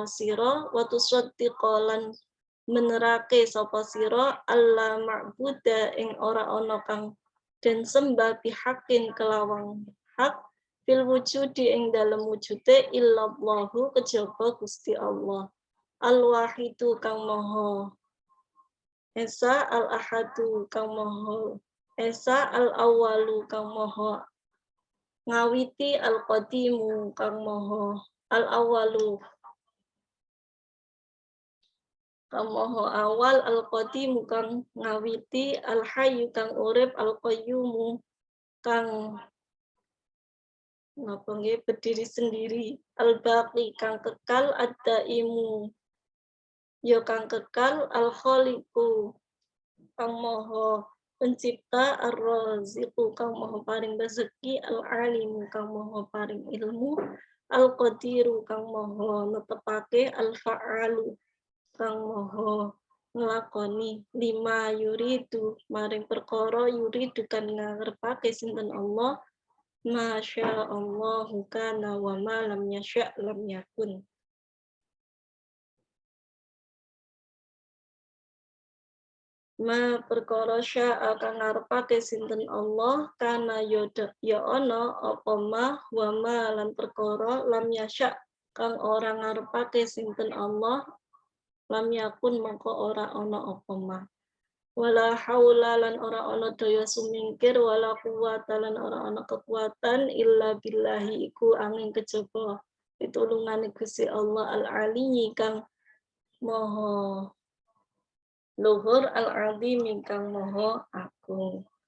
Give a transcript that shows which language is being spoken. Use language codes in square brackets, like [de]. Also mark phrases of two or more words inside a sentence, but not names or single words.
[jv] sira [ar] وتصدّق [jv] lan menerake sapa sira [ar] ألّا معبود [jv] ing ora ana kang den sembah bihaqqin kelawan hak [ar] في الوجود [jv] ing dalem wujude illallahu kejaba Gusti Allah al-wahidu kang maha esa al-ahadu kang maha esa al-awwalu kang maha ngawiti al-qadimu kang maha al-awwalu kang maha awal al-qadimu kang ngawiti al-hayyu kang urip al-qayyumu kang [id] berdiri sendiri [jv] al-baqi kang kekal ad-daimu ya kang kekal al-khaliqu kang maha pencipta ar-raziqu kang maha paring rezeki al-alimu kang maha paring ilmu al-qadiru kang maha netepake al-fa'alu kang maha nglakoni [ar] لما يريد [jv] maring perkara yuridu kan ngarepake sinten Allah [ar] ما شاء الله كان وما لم يشأ لم يكن. [jv] Ma perkara syaa kang ngarepake sinten Allah kana ya ana apa ma [ar] وما [jv] lan perkara [ar] لم يشأ [jv] kang ora ngarepake sinten Allah [ar] لم يكن [jv] mangko ora ana apa ma. [ar] ولا حول [jv] lan ora ana daya sumingkir [ar] ولا قوة [jv] lan ora ana kekuatan [ar] إلا بالله [jv] iku angin kejaba pitulungane Gusti Allah al-aliyyi kang maha luhur al-azim kang maha agung.